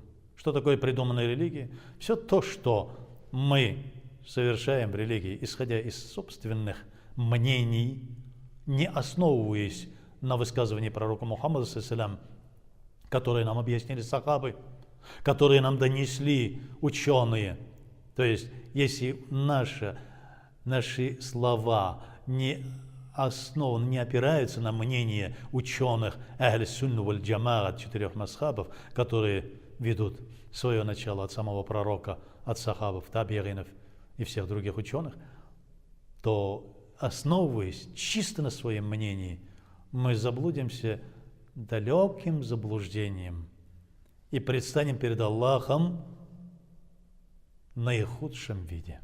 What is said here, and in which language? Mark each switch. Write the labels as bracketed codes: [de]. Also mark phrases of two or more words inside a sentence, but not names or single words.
[ru] Что такое придуманная религия? Все то, что мы совершаем в религии, исходя из собственных мнений, не основываясь на высказывании пророка Мухаммада, которые нам объяснили сахабы, которые нам донесли ученые. То есть, если наши слова не основаны, не опираются на мнение ученых [ar] أهل السنة والجماعة [ru] 4 мазхабов, которые ведут свое начало от самого пророка, от сахабов, табиинов и всех других ученых, то, основываясь чисто на своем мнении, мы заблудимся далеким заблуждением и предстанем перед Аллахом в наихудшем виде.